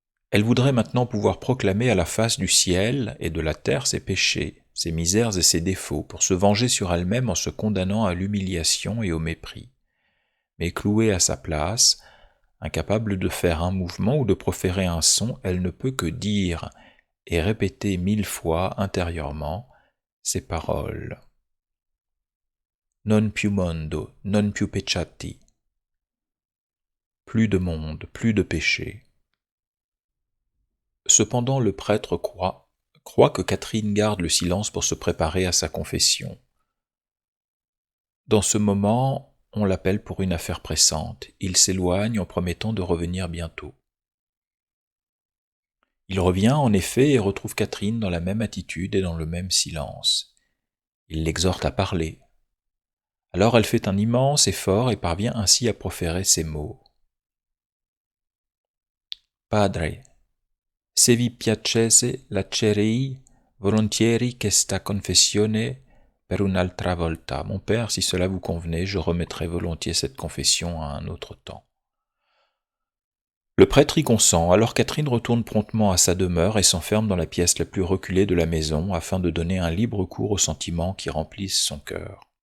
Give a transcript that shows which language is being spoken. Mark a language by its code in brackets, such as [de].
[fr] Elle voudrait maintenant pouvoir proclamer à la face du ciel et de la terre ses péchés, ses misères et ses défauts, pour se venger sur elle-même en se condamnant à l'humiliation et au mépris. Mais clouée à sa place, incapable de faire un mouvement ou de proférer un son, elle ne peut que dire et répéter 1000 fois intérieurement ces paroles. [it] Non più mondo, non più peccati. [fr] Plus de monde, plus de péché. Cependant, le prêtre croit que Catherine garde le silence pour se préparer à sa confession. Dans ce moment, on l'appelle pour une affaire pressante. Il s'éloigne en promettant de revenir bientôt. Il revient en effet et retrouve Catherine dans la même attitude et dans le même silence. Il l'exhorte à parler. Alors elle fait un immense effort et parvient ainsi à proférer ces mots. [it] Padre, se vi piacesse lascerei volontieri questa confessione per un'altra volta. [fr] Mon père, si cela vous convenait, je remettrai volontiers cette confession à un autre temps. Le prêtre y consent, alors Catherine retourne promptement à sa demeure et s'enferme dans la pièce la plus reculée de la maison afin de donner un libre cours aux sentiments qui remplissent son cœur.